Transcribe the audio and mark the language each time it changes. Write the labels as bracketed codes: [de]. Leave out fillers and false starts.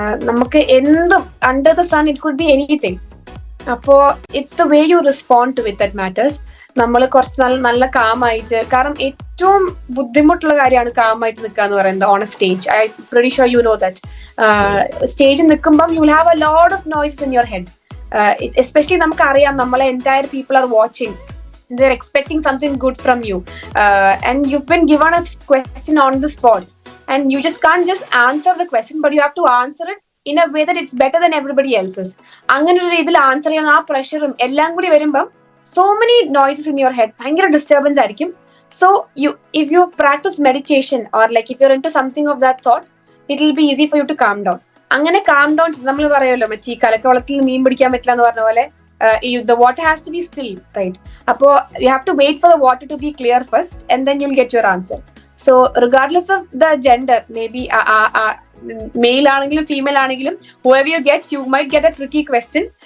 [ml] നമുക്ക് എന്തും [en] Under the sun it could be anything. അപ്പോ it's the way you respond to with that matters. [ml] നമ്മൾ കുറച്ച് നല്ല കാമായിട്ട്, കാരണം ഏറ്റവും ബുദ്ധിമുട്ടുള്ള കാര്യമാണ് കാമായിട്ട് നിൽക്കുക എന്ന് പറയുന്നത് [en] On a stage. I pretty sure you know that. [ml] സ്റ്റേജിൽ നിൽക്കുമ്പം [en] You will have a lot of noises in your head. Especially [ml] നമുക്കറിയാം നമ്മളെ [en] Entire people are watching. They're expecting something good from you, and you've been given a question on the spot, and you just can't just answer the question, but you have to answer it in a way that it's better than everybody else's. [ml] അങ്ങനെ ഒരു രീതിയിൽ answer ചെയ്യാൻ ആ പ്രഷറും എല്ലാം കൂടി വരുമ്പം [en] so many noises in your head, [ml] ഭയങ്കര ഡിസ്റ്റർബൻസ് ആയിരിക്കും. [en] So if you practice meditation or like if you're into something of that sort, it will be easy for you to calm down. [ml] അങ്ങനെ calm down നമ്മൾ പറയുമല്ലോ മറ്റേ ഈ കലക്കവളത്തിൽ മീൻ പിടിക്കാൻ പറ്റില്ല എന്ന് പറഞ്ഞ പോലെ [en] the water has to be still, right? [ml] Appo [en] you have to wait for the water to be clear first and then you'll get your answer. So regardless of the gender, [ml] maybe male aanengilum female aanengilum, [en] whoever you get, you might get a tricky question.